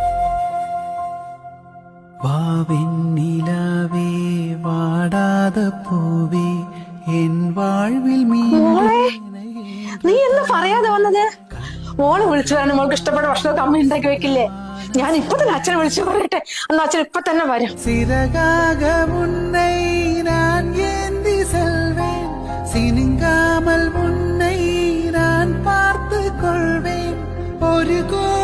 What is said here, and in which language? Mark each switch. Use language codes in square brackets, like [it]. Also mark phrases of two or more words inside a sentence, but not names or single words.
[ta] வாவின்னிலாவே வாடாதே பூவே என் வாழ்வில் [ml] നീ എന്താ പറയാതെ വന്നത്? മോള് വിളിച്ചു പറഞ്ഞു, മോൾക്ക് ഇഷ്ടപ്പെട്ട ഭക്ഷണമൊക്കെ അമ്മ ഉണ്ടാക്കി വെക്കില്ലേ? ഞാൻ ഇപ്പൊ തന്നെ അച്ഛനെ വിളിച്ചു പറയട്ടെ, അന്ന് അച്ഛൻ ഇപ്പൊ തന്നെ വരും. [ta] சிறகாக முன்னை நான் ஏந்தி செல்வேன், சினுங்காமல் முன்னை நான் பார்த்து கொள்வேன். ஒரு